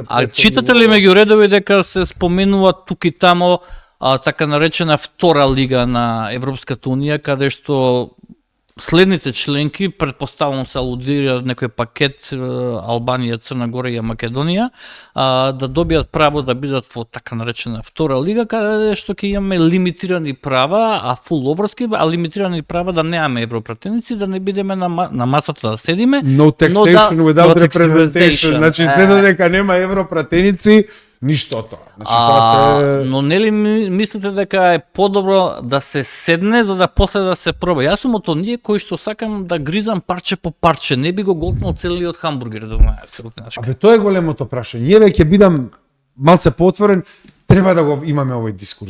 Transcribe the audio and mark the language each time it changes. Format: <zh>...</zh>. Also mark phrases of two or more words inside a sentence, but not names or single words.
<mk>А читате ли меѓу редови дека се споменува тук и тамо така наречена втора лига на Европската Унија, каде што следните членки, предпоставувам се алудира некој пакет Албанија, Црна Гора и Македонија, да добијат право да бидат во така наречена втора лига, каде што ќе имаме лимитирани права, а фул оврски, а лимитирани права да немаме европратеници, да не бидеме на масата да седиме.</mk> <en>No taxation without representation.</en> <mk>Значи, се додека нема европратеници, ништо тоа. Значи, тоа но нели мислите дека е подобро да се седне за да после да се проба? Јас сум од оние кои што сакам да гризам парче по парче, не би го голтнал целиот хамбургер, да знаете. Абе тоа е големото прашање. Еве ќе бидам малце поотворен, треба да го имаме овој дискурс.</mk>